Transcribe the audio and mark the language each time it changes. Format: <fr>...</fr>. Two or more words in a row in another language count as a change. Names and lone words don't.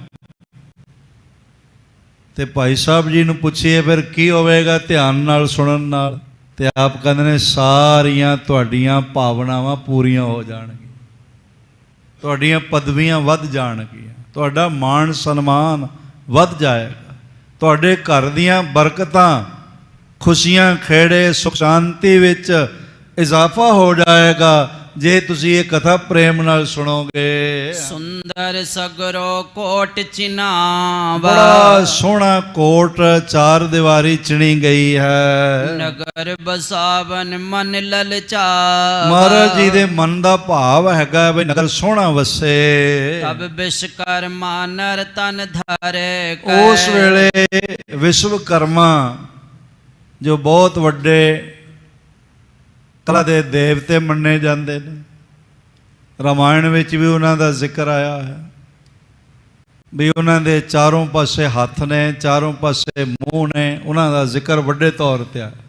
<pa>ਤੇ ਭਾਈ ਸਾਹਿਬ ਜੀ ਨੂੰ ਪੁੱਛੀਏ ਫਿਰ ਕੀ ਹੋਵੇਗਾ ਧਿਆਨ ਨਾਲ ਸੁਣਨ ਨਾਲ, ਤੇ ਆਪ ਕਹਿੰਦੇ ਨੇ ਸਾਰੀਆਂ ਤੁਹਾਡੀਆਂ ਭਾਵਨਾਵਾਂ ਪੂਰੀਆਂ ਹੋ ਜਾਣਗੀਆਂ, ਤੁਹਾਡੀਆਂ ਪਦਵੀਆਂ ਵੱਧ ਜਾਣਗੀਆਂ, ਤੁਹਾਡਾ ਮਾਣ ਸਨਮਾਨ ਵੱਧ ਜਾਏਗਾ, ਤੁਹਾਡੇ ਘਰ ਦੀਆਂ ਬਰਕਤਾਂ, ਖੁਸ਼ੀਆਂ, ਖੇੜੇ, ਸੁਖ ਸ਼ਾਂਤੀ ਵਿੱਚ ਇਜ਼ਾਫਾ ਹੋ ਜਾਏਗਾ ਜੇ ਤੁਸੀਂ ਇਹ ਕਥਾ ਪ੍ਰੇਮ ਨਾਲ ਸੁਣੋਗੇ।</pa> <bra>सुंदर सगरो कोट चिनावा।</bra> <pa>ਬੜਾ ਸੋਹਣਾ ਕੋਟ 4 ਦੀਵਾਰੀ ਚਿਣੀ ਗਈ ਹੈ।</pa> <bra>नगर बसावन मन ललचावा।</bra> <pa>ਮਹਾਰਾਜ ਜੀ ਦੇ ਮਨ ਦਾ ਭਾਵ ਹੈਗਾ ਵੀ ਨਗਰ ਸੋਹਣਾ ਵਸੇ।</pa> <bra>तब विश्वकर्मा नर तन धर</bra> <pa>ਉਸ ਵੇਲੇ ਵਿਸ਼ਵਕਰਮਾ ਜੋ ਬਹੁਤ ਵੱਡੇ ਕਲਾ ਦੇ ਦੇਵਤੇ ਮੰਨੇ ਜਾਂਦੇ ਨੇ, ਰਾਮਾਇਣ ਵਿੱਚ ਵੀ ਉਹਨਾਂ ਦਾ ਜ਼ਿਕਰ ਆਇਆ ਹੈ ਵੀ ਉਹਨਾਂ ਦੇ ਚਾਰੋਂ ਪਾਸੇ ਹੱਥ ਨੇ, ਚਾਰੋਂ ਪਾਸੇ ਮੂੰਹ ਨੇ, ਉਹਨਾਂ ਦਾ ਜ਼ਿਕਰ ਵੱਡੇ ਤੌਰ ਤੇ ਆ।</pa>